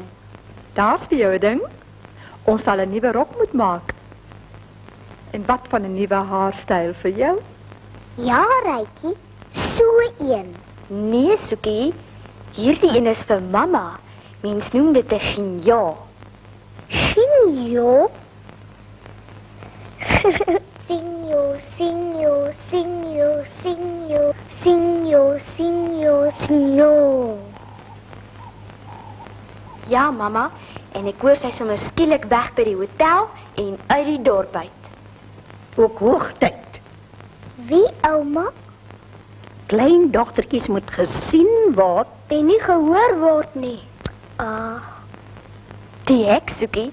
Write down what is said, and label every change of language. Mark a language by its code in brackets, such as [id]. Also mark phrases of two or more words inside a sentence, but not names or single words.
[af] Daar's vir jou 'n ding. Ons sal 'n nuwe rok moet maak. En wat van 'n nuwe haarstyl vir jou? Ja, Rykie, so een. Nee, Soekie. Hierdie een is vir mamma. Mens noem dit 'n chignon. Sinjo? Sinjo, sinjo, sinjo, sinjo, sinjo, sinjo, sinjo. Ja, mamma. En ek hoor sy sommer skielik weg by die hotel en uit die dorp uit. Ook hoogtyd. Wie, ouma? Klein dogtertjies moet gesien word. En nie gehoor word nie. Ag. Die heks, Soekie.